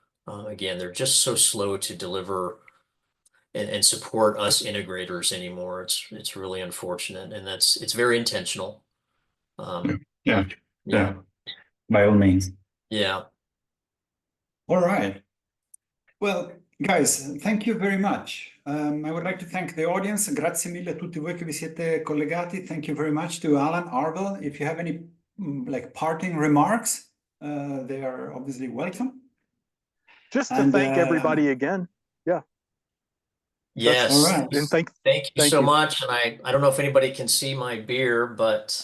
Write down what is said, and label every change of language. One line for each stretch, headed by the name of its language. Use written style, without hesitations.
English: Again, they're just so slow to deliver and support us integrators anymore. It's really unfortunate, and it's very intentional. Yeah, by all means. Yeah. All right. Well, guys, thank you very much. I would like to thank the audience.
Italian: Grazie mille a tutti voi che vi siete collegati.
English: Thank you very much to Alan, Arvel. If you have any like parting remarks, they are obviously welcome. Just to thank everybody again. Yeah. Yes. All right. And thank you so much. And I don't know if anybody can see my beer, but